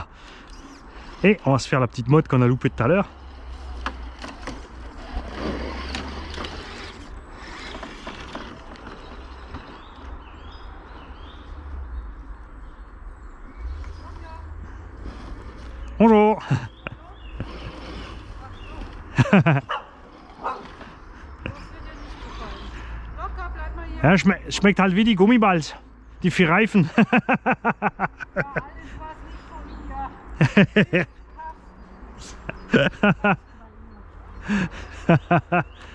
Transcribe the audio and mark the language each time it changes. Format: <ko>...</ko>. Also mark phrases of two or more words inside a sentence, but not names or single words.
<fr>Et on va se faire la petite mode qu'on a loupée tout à l'heure. Bonjour.</fr> <de>Ja, schmeckt halt wie die Gummiballs, die 4 Reifen. Ja, alles was nicht von mir.</de>